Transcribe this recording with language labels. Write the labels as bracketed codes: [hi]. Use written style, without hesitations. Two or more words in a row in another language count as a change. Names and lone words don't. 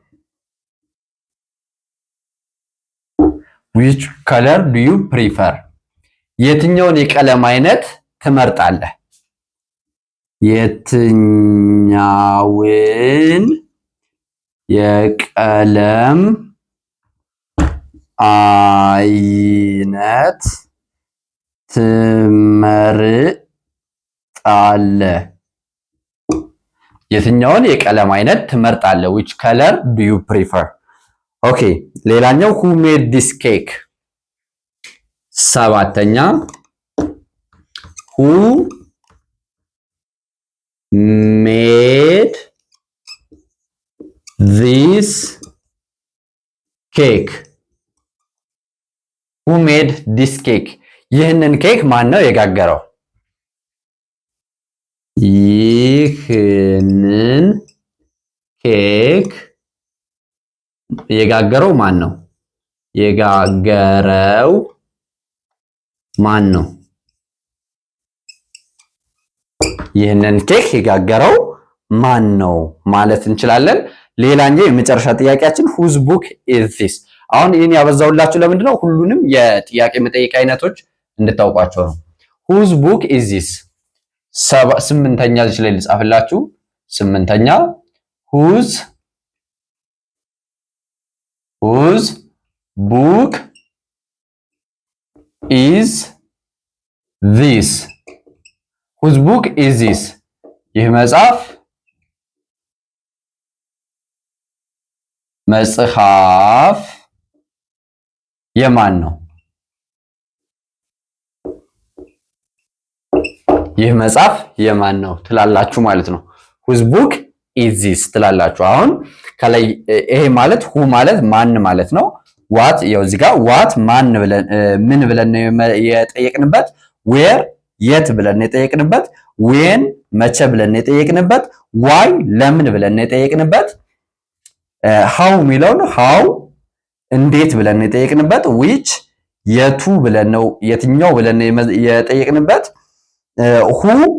[en] which color do you prefer? [am] የትኛውን የቀለም አይነት ትመርጣለህ? የትኛውን የቀለም አይነት ትመርጣለህ? የትኛውን የቀለም አይነት ትመርጣለህ? [en] which color do you prefer? [am] ኦኬ ሌላኛው [en] who made this cake? ሰባተኛ who made this cake? who made this cake? [am] ይህንን ኬክ ማን ነው የጋገረው? ይህንን ኬክ የጋገረው ማን ነው? የጋገረው ማን ነው? ይህንን ኬክ የጋገረው ማን ነው ማለት እንችላለን። ሌላኛው የመጨረሻ ጥያቄያችን [en] whose book is this? [am] አሁን ይህን ያበዛውላችሁ ለምንድን ነው? ሁሉንም የጥያቄ መጠይቅ አይነቶች እንድታውቋቸው ነው። [en] whose book is this? [am] ስምንተኛ እዚህ ላይ ልጻፍላችሁ። ስምንተኛ [en] whose book is this? whose book is this? [am] ይህ መጽሐፍ የማን ነው? ይህ መጽሐፍ የማን ነው ትላላችሁ ማለት ነው። [en] whose book is this [am] ትላላችሁ። አሁን ከላይ ይሄ ማለት who ማለት ማን ማለት ነው። what ያው እዚህ ጋር what ማን ብለን ምን ብለን ነው የጠየቅንበት። where የት ብለን ነው የጠየቅንበት። when መቼ ብለን ነው የጠየቅንበት። why ለምን ብለን ነው የጠየቅንበት። how የሚለው ነው how እንዴት ብለን ነው የጠየቅንበት። which የቱ ብለን ነው የትኛው ብለን ነው የጠየቅንበት። who